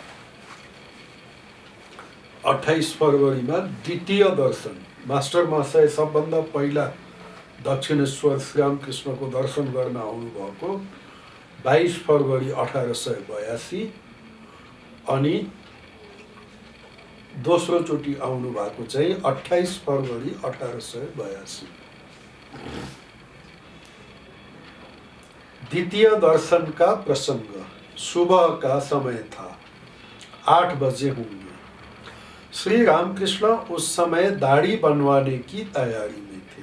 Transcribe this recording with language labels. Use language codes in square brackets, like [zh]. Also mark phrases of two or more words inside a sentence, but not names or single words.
[ne] 28 फरवरीमा द्वितीय दर्शन। मास्टर महाशय सबभन्दा पहिला दक्षिणेश्वर श्रीरामकृष्णको दर्शन गर्न आउनुभएको 22 फरवरी 1882 अनि दोस्रो चोटि आउनु भएको चाहिँ 28 फरवरी 1882। [hi] द्वितीय दर्शन का प्रसंग। सुबह का समय था, 8 बजे होंगे। श्री रामकृष्ण उस समय दाढ़ी बनवाने की तैयारी में थे।